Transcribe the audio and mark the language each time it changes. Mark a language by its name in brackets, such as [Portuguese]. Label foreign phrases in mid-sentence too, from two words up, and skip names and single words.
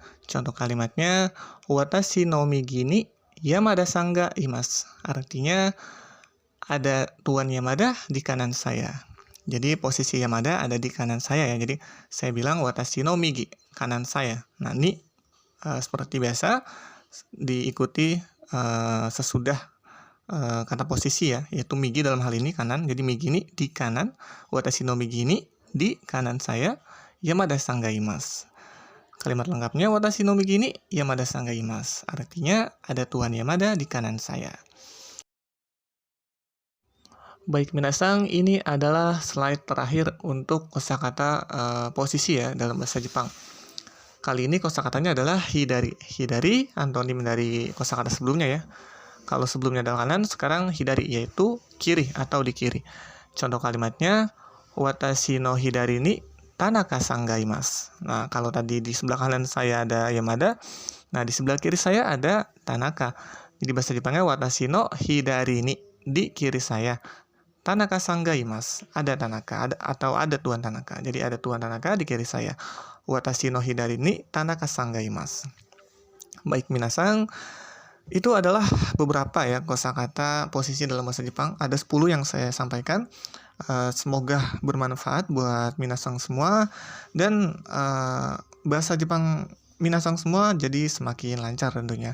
[Indonesian] Contoh kalimatnya, [Japanese] 私の右に山田さんがいます. [Indonesian] Artinya, ada Tuan Yamada di kanan saya. Jadi, posisi Yamada ada di kanan saya ya. Jadi, saya bilang [Japanese] 私の右, [Indonesian] kanan saya. Nah, ini seperti biasa, diikuti sesudah kata posisi ya, yaitu migi dalam hal ini kanan. Jadi migi ini di kanan, [Japanese] 私の右 [Indonesian] ini di kanan saya, [Japanese] 山田さんがいます. [Indonesian] Kalimat lengkapnya [Japanese] 私の右に山田さんがいます. [Indonesian] Artinya ada Tuan Yamada di kanan saya. Baik, minasang, ini adalah slide terakhir untuk kosakata posisi ya dalam bahasa Jepang. Kali ini kosakatanya adalah hidari. Hidari antonim dari kosakata sebelumnya ya. Kalau sebelumnya adalah kanan, sekarang hidari, yaitu kiri atau di kiri. Contoh kalimatnya, [Japanese] 私の左に田中さんがいます. [Indonesian] Nah, kalau tadi di sebelah kanan saya ada Yamada, nah di sebelah kiri saya ada Tanaka. Jadi bahasa Jepangnya [Japanese] 私の左に, [Indonesian] di kiri saya. [Japanese] 田中さんがいます, [Indonesian] ada Tanaka, atau ada Tuan Tanaka. Jadi ada Tuan Tanaka di kiri saya. [Japanese] 私の左に田中さんがいます. [Indonesian] Baik, minasang, itu adalah beberapa ya kosakata posisi dalam bahasa Jepang. Ada 10 yang saya sampaikan. Semoga bermanfaat buat minasang semua. Dan bahasa Jepang minasang semua jadi semakin lancar tentunya.